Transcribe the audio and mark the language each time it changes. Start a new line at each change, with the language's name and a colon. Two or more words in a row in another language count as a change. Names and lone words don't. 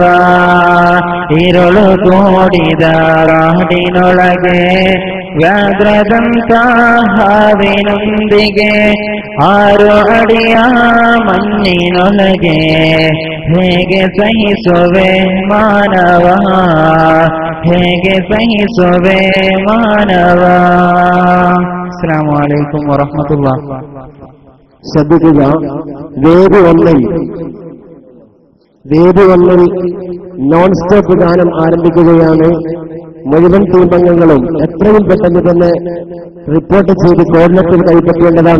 Kannada: ഇരുಳು ಕೂಡಿದ ಕಾಡಿನೊಳಗೆ ವ್ಯಾಘ್ರದಂತ ಹಾವಿನೊಂದಿಗೆ ಆರು ಅಡಿಯ ಮಣ್ಣಿನೊಳಗೆ ಹೇಗೆ ಸಹಿಸುವೆ ಮಾನವ, ಹೇಗೆ ಸಹಿಸುವೆ ಮಾನವ.
Arabic: السلام عليكم ورحمة الله.
Malayalam: ശ്രദ്ധിക്കുക, വേദി ഒന്നിൽ
English: non stop
Malayalam: ഗാനം ആരംഭിക്കുകയാണ്. മുഴുവൻ ടീം അംഗങ്ങളും എത്രയും പെട്ടെന്ന് തന്നെ റിപ്പോർട്ട് ചെയ്ത് കോർഡിനേറ്റർ കൈപ്പറ്റേണ്ടതാണ്.